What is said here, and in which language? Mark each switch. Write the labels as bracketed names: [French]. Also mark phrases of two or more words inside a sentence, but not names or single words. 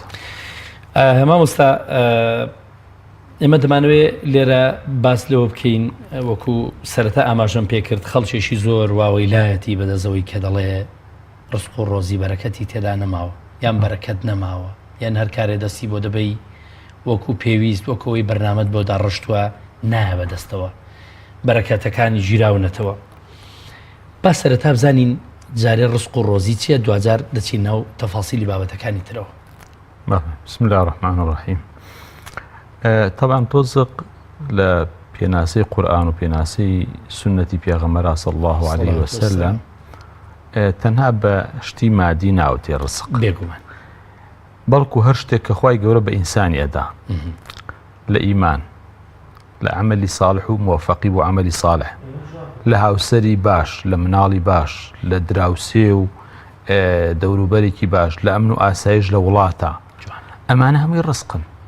[Central Kurdish] مامۆستا ئێمە دەمانوێت لێرە باس لەوە بکەین، وەکو سەرەتا ئاماژەم پێکرد، خەڵکێکی زۆر واوەی لایەتی بەدەزەوەی کە دەڵێ ڕزق و ڕۆزی بەرەکەتی تێدا نەماوە، یان بەرەکەت نەماوە، یان هەر کارێ دەستی بۆ دەبەی وەکو پێویست، وەکەوەی بەرنامەت بۆ داڕشتووە نایە بەدەستەوە، بەرەکەتەکانی ژیراونەتەوە. با سەرەتا بزانین جارێ ڕزق و ڕۆزی چییە، دوجار دەچین ناو تەفاسیلی بابەتەکانی ترەوە. [Arabic] بسم الله الرحمن الرحیم. [Central Kurdish] طبعا رزق لە پێناسەی قورئان و پێناسەی سنەتی پێغەمبەر [Arabic] صلی الله عليه وسلم [Central Kurdish] تەنها بە شتی مادی ناوتێ ڕزق، بێگومان، بەڵکو هەر شتێک کە خوای گەورە بە ئینسانی ئەدا، لە ئیمان، لە عەمەلی صالح و موفەقی بۆ عەمەلی صالح، لە هاوسەری باش، لە مناڵی باش، لە دراوسێ و دەوروبەرێکی باش، لە ئەمن و ئاسایش لە وڵاتە، ئەمانە هەمووی ڕزقن.